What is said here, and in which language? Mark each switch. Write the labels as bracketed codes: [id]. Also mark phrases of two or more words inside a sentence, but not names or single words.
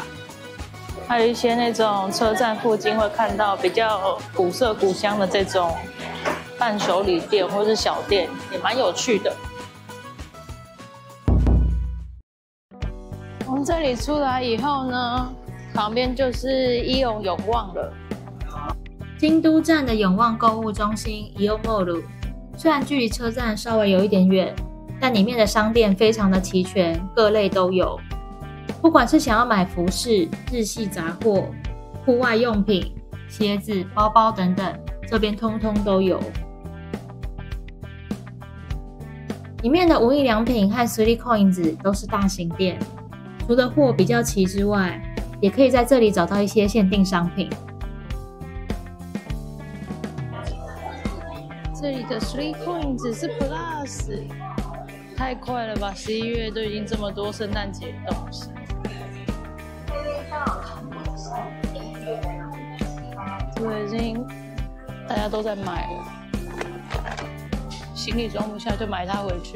[zh] 還有一些那種車站附近會看到比較古色古香的這種伴手禮店或是小店，也蠻有趣的。從這裡出來以後呢，旁邊就是伊勇永旺了。京都站的永旺購物中心 Ion Mall，雖然距離車站稍微有一點遠，但裡面的商店非常的齊全，各類都有。不管是想要買服飾、日系雜貨、戶外用品、鞋子、包包等等，這邊通通都有。裡面的無印良品和 3COINS 都是大型店，除了貨比較齊之外，也可以在這裡找到一些限定商品。這裡的 3COINS 是 Plus。太快了吧！11月都已經這麼多聖誕節的東西，這個已經大家都在買了，行李裝不下就買它回去。